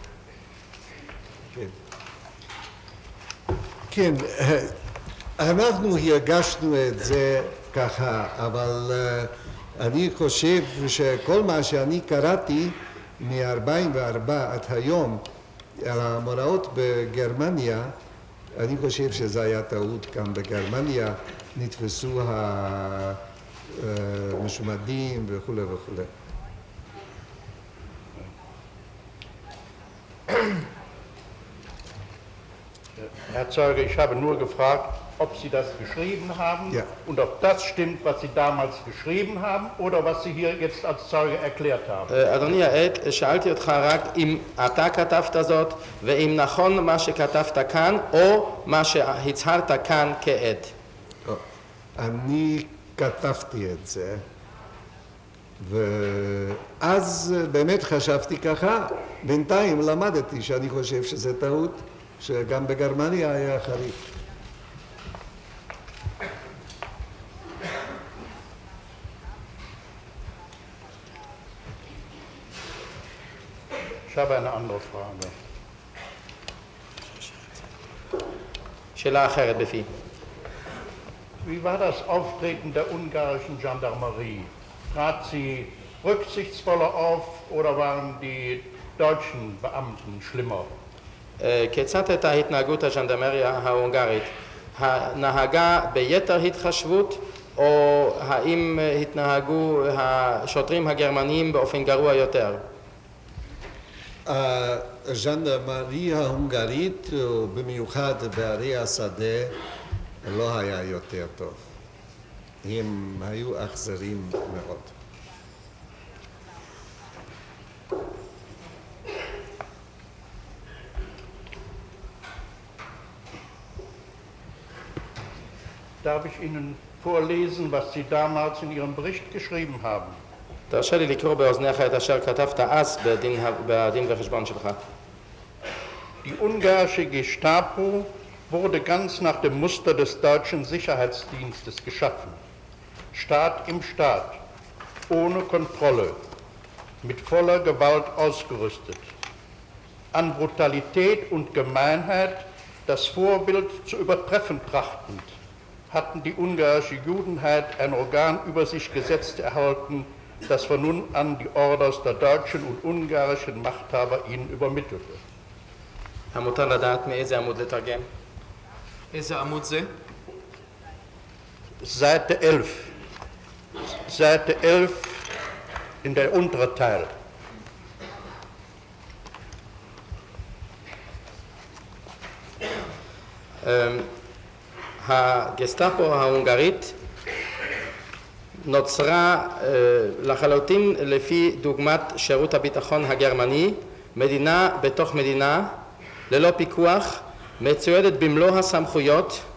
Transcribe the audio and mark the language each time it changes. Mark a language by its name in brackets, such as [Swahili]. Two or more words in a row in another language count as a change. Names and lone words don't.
[Hebrew] כן, אנחנו הרגשנו את זה ככה, אבל אני חושב שכל מה שאני קראתי מ-44 עד היום על המאורעות בגרמניה, אני חושב שזה היה טעות. גם בגרמניה נתפסו המשומדים וכו' וכו'. [German] Herr Zeuge, ich habe nur gefragt, ob Sie das geschrieben haben und ob das stimmt, was Sie damals geschrieben haben oder was Sie hier jetzt als Zeuge erklärt haben. [Hebrew] אדוני העד, שאלתי אותך רק אם אתה כתבת זאת ואם נכון מה שכתבת כאן או מה שהצהרת כאן כעד. אני כתבתי את זה, ואז באמת חשבתי ככה. בינתיים למדתי שאני חושב שזה טעות, שגם בגרמניה היה חריף. [German] Ich habe eine andere Frage. [Hebrew] שאלה אחרת בפי. [German] Wie war das Auftreten der ungarischen Gendarmerie? Trat sie rücksichtsvoller auf oder waren die deutschen Beamten schlimmer? [Hebrew] כיצד הייתה התנהגות הז'נדרמריה ההונגרית? הנהגה ביתר התחשבות או האם התנהגו השוטרים הגרמניים באופן גרוע יותר? הז'נדרמריה ההונגרית, במיוחד בערי השדה, לא היה יותר טוב. הם היו אכזרים מאוד. [German] Darf ich Ihnen vorlesen, was Sie damals in Ihrem Bericht geschrieben haben? [Hebrew] תרשה לי לקרוא באוזניך את אשר כתבת אז בדין וחשבון שלך. [German] Die ungarische Gestapo wurde ganz nach dem Muster des deutschen Sicherheitsdienstes geschaffen. Staat im Staat, ohne Kontrolle, mit voller Gewalt ausgerüstet. An Brutalität und Gemeinheit das Vorbild zu übertreffen trachtend, hatten die ungarische Judenheit ein Organ über sich gesetzt erhalten, das von nun an die Orders der deutschen und ungarischen Machthaber ihnen übermittelte. [Hebrew] המותר לדעת מאיזה עמוד לתרגם? איזה עמוד זה? [German] Seite 11. Seite 11 in der untere Teil. [Hebrew] הגסטאפו ההונגרית נוצרה לחלוטין לפי דוגמת שירות הביטחון הגרמני, מדינה בתוך מדינה, ללא פיקוח, מצוידת במלוא הסמכויות